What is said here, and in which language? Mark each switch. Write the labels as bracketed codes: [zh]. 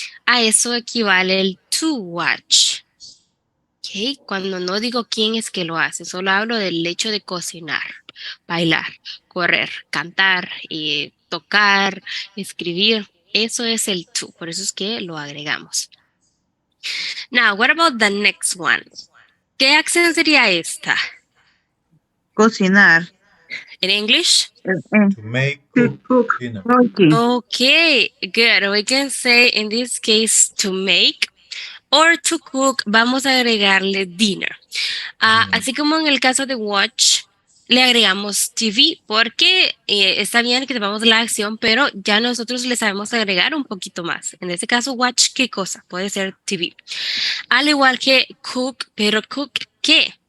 [es] A eso equivale el to watch. ¿Okay? Cuando no digo quién es que lo hace, solo hablo del hecho de cocinar, bailar, correr, cantar, tocar, escribir. Eso es el to, por eso es que lo agregamos. [en] Now, what about the next one? [es] ¿Qué acción sería esta? Cocinar. [en] In English? To make, cook, dinner. Okay. Okay, good. We can say in this case to make or to cook. [es] Vamos a agregarle dinner. Así como en el caso de watch, le agregamos TV porque está bien que sepamos la acción, pero ya nosotros le sabemos agregar un poquito más. En este caso, watch, ¿qué cosa? Puede ser TV. Al igual que cook, pero cook, ¿qué?